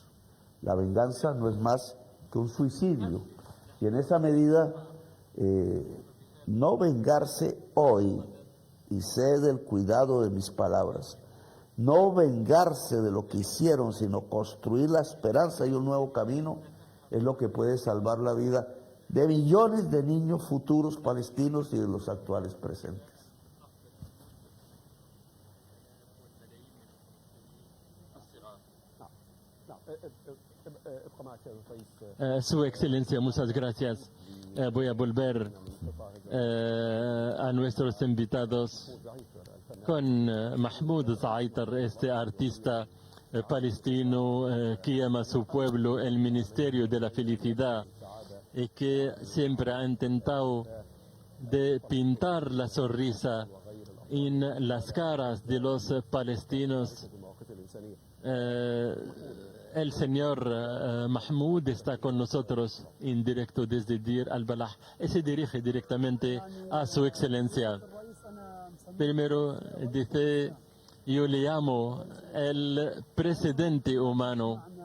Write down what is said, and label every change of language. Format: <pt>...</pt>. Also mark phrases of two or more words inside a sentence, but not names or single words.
<es>La venganza no es más que un suicidio, y en esa medida no vengarse hoy, y sé del cuidado de mis palabras, no vengarse de lo que hicieron, sino construir la esperanza y un nuevo camino, es lo que puede salvar la vida de millones de niños futuros palestinos y de los actuales presentes.</es> <ar>ابقى معك يا الرئيس.</ar> <es>Su Excelencia, muchas gracias. Voy a volver a nuestros invitados con Mahmoud Zaitar, este artista palestino que llama a su pueblo el Ministerio de la Felicidad y que siempre ha intentado de pintar la sonrisa en las caras de los palestinos.</es> <ar>المواقف الإنسانية.</ar> <es>El señor Mahmoud está con nosotros en directo desde Dir al-Balah y se dirige directamente a su Excelencia. Primero dice, yo le llamo el presidente humano.</es>